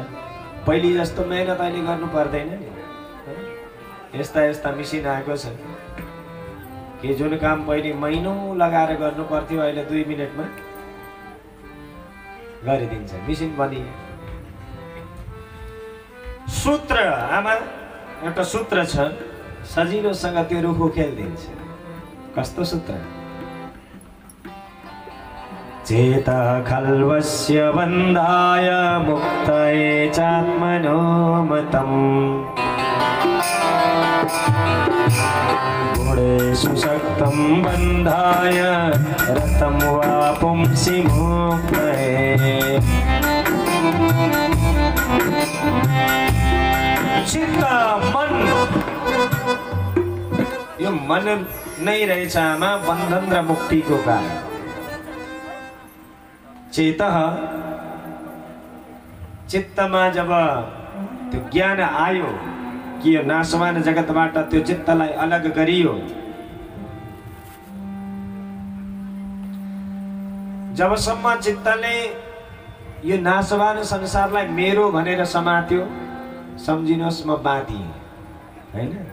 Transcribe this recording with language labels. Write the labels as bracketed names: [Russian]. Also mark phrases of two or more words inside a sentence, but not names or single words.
[Nepali] पहिले जस्तो मेहनत अहिले गर्नु पर्दैन नि। यस्ता यस्ता मिसिन आएको छ कि जुन काम पहिले महिनौँ लगाएर गर्नु पर्थ्यो, अहिले 2 मिनेटमा गरिदिन्छ। मिसिन बनियो। सूत्र, आमा एउटा सूत्र छ, सजिलोसँग त्यो रुख उखेलिदिन्छ। कस्तो सूत्र? [Sanskrit] चेत खल्वस्य बन्धाय मुक्तये चात्मनो मतम् गुणेषु शक्तं बन्धाय रतं वा पुंसि मुक्तये। [Nepali] चित्त, मन, यो मन नै रहेछ आमा बन्धन र मुक्तिको कारण। चेतः, चित्तमा जब त्यो ज्ञान आयो कि यो नाशवान जगतबाट त्यो चित्तलाई अलग गरियो, जबसम्म चित्तले यो नाशवान संसारलाई मेरो भनेर समात्यो, सम्झिनुहोस् म बाँधिएँ, हैन?